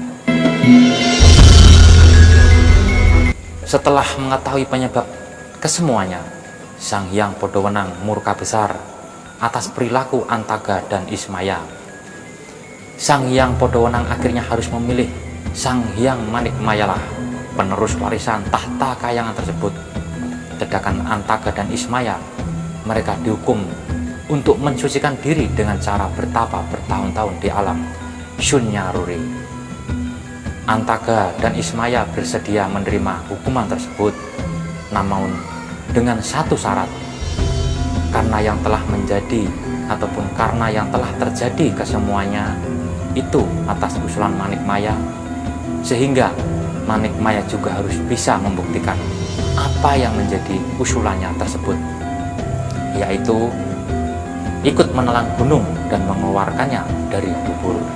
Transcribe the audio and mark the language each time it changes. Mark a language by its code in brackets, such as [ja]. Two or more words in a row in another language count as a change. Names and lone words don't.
[id] Setelah mengetahui penyebab kesemuanya, Sang Hyang Podowenang murka besar atas perilaku Antaga dan Ismaya. Sang Hyang Podowenang akhirnya harus memilih Sang Hyang Manikmayalah penerus warisan tahta kayangan tersebut. Sedangkan Antaga dan Ismaya, mereka dihukum untuk mensucikan diri dengan cara bertapa bertahun-tahun di alam Sunyaruri. Antaga dan Ismaya bersedia menerima hukuman tersebut, namun dengan satu syarat, karena yang telah menjadi ataupun karena yang telah terjadi kesemuanya itu atas usulan Manikmaya, sehingga Manikmaya juga harus bisa membuktikan apa yang menjadi usulannya tersebut, yaitu ikut menelan gunung dan mengeluarkannya dari dubur.